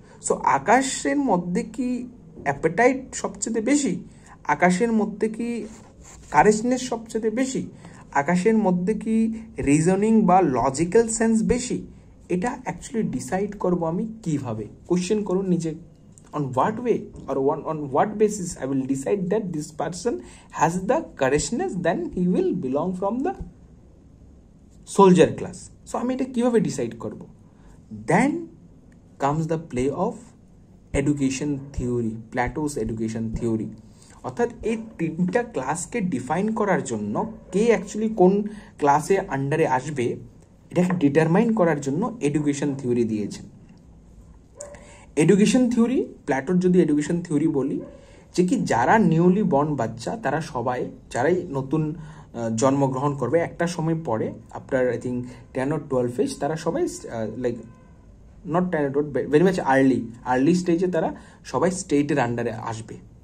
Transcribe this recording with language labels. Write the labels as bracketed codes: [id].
[bn] So আকাশের মধ্যে কি অ্যাপেটাইট সবচেয়ে বেশি, আকাশের মধ্যে কি কারেজনেস সবচেয়ে বেশি, আকাশের মধ্যে কি রিজনিং বা লজিক্যাল সেন্স বেশি, এটা অ্যাকচুয়ালি ডিসাইড করব আমি কিভাবে। কোশ্চেন করুন নিজে, [en] on what way or on what basis I will decide that this person has the courageousness, then he will belong from the soldier class. [bn] So আমি এটা কিভাবে ডিসাইড করব? [en] Then comes the play of education theory, Plato's education theory. [bn] অর্থাৎ এই তিনটা ক্লাসকে define করার জন্য কে actually কোন ক্লাসে আন্ডারে আসবে এটাকে ডিটারমাইন করার জন্য এডুকেশন থিওরি দিয়েছেন। এডুকেশন থিওরি, প্ল্যাটোর যদি এডুকেশন থিওরি বলি, যে কি যারা নিউলি বর্ন বাচ্চা তারা সবাই, যারাই নতুন জন্মগ্রহণ করবে একটা সময় পরে [en] after I think 10 or 12 age, [bn] তারা সবাই [en] like not 10 or 12, [bn] very much early স্টেজে তারা সবাই স্টেটের আন্ডারে আসবে।